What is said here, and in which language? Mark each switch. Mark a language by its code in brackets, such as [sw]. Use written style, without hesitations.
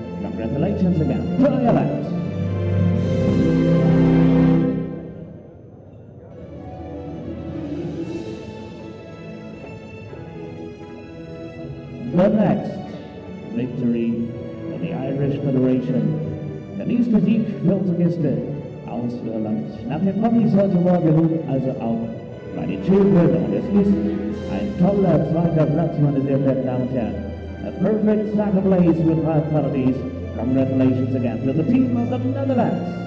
[en] Congratulations again to Ireland. The next victory for the Irish Federation. [de] Der nächste Sieg für unsere Gäste aus Irland. Nach den Ponys heute Morgen also auch bei den Children, und es ist ein toller zweiter Platz, meine sehr verehrten Damen und Herren. [en] A perfect second place with 5 penalties. Congratulations again to the team of the Netherlands.